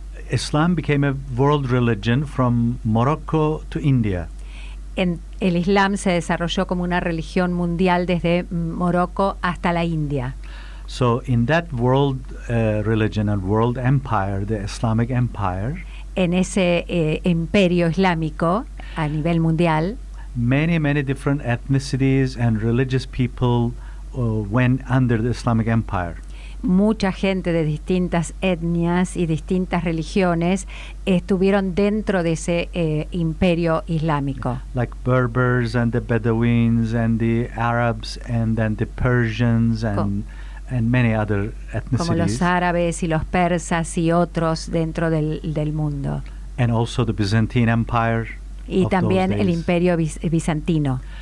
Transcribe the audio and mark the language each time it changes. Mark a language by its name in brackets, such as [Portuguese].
[English] Islam became a world religion from Morocco to India. [Spanish] El Islam se desarrolló como una religión mundial desde Morocco hasta la India. [English] So in that world religion and world empire, the Islamic empire, [Spanish] en ese imperio islámico a nivel mundial, [English] many different ethnicities and religious people went under the Islamic empire. [Spanish] Mucha gente de distintas etnias y distintas religiones estuvieron dentro de ese imperio islámico. [English] Like Berbers and the Bedouins and the Arabs and then the Persians and many other ethnicities. [Spanish] Como los árabes y los persas y otros dentro del mundo. [English] And also the Byzantine Empire. [Spanish] Y también el imperio bizantino.